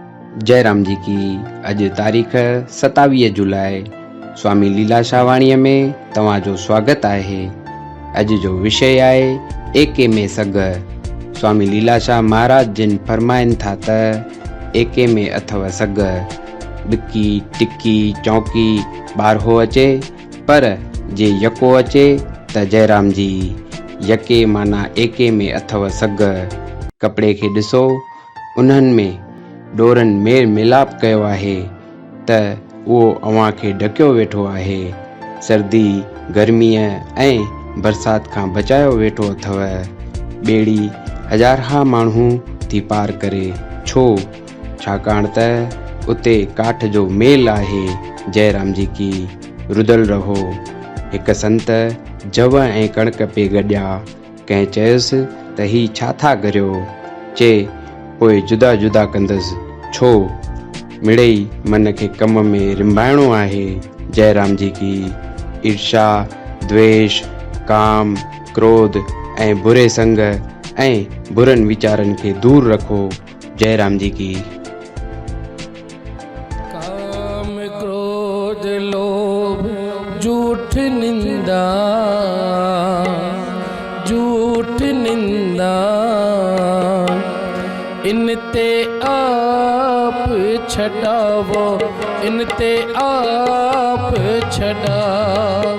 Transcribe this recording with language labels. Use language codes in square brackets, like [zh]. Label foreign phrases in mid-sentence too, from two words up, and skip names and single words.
[sd] जयराम जी की अॼु तारीख़ 27 जुलाई। स्वामी लीलाशाह वाणीअ में तव्हांजो स्वागत आहे। अॼु जो विषय आहे एके में सग। स्वामी लीलाशाह महाराज जिन फरमाइनि था त एके में अथव सग। ॾिकी टिकी चौकी ॿारहो अचे, पर जे यको अचे त जयराम जी यके माना एके में अथव सग। कपिड़े खे ॾिसो, उन्हनि में डोरनि मेल मिलाप कयो आहे त उहो अव्हां खे ढकियो वेठो आहे। सर्दी गर्मीअ ऐं बरसाति खां बचायो वेठो अथव। ॿेड़ी हज़ारहा माण्हू थी पार करे, छो? छाकाणि त उते काठ जो मेल आहे। जयराम जी की रुदल रहो। हिकु संत जव ऐं कणक पे गॾिया। कंहिं चयुसि त ही छा था करियो? चे पोइ जुदा जुदा कंदसि। छो? मिड़ेई मन खे कम में रिंबाइणो आहे। जयराम जी की ईर्षा, द्वेष, काम, क्रोध ऐं बुरे संग ऐं बुरनि वीचारनि खे दूर रखो। जयराम जी की। काम, क्रोध, लोभ, झूठ निंदा, झूठ निंदा, इनते आप छड़ावो, इनते आप छड़ावो।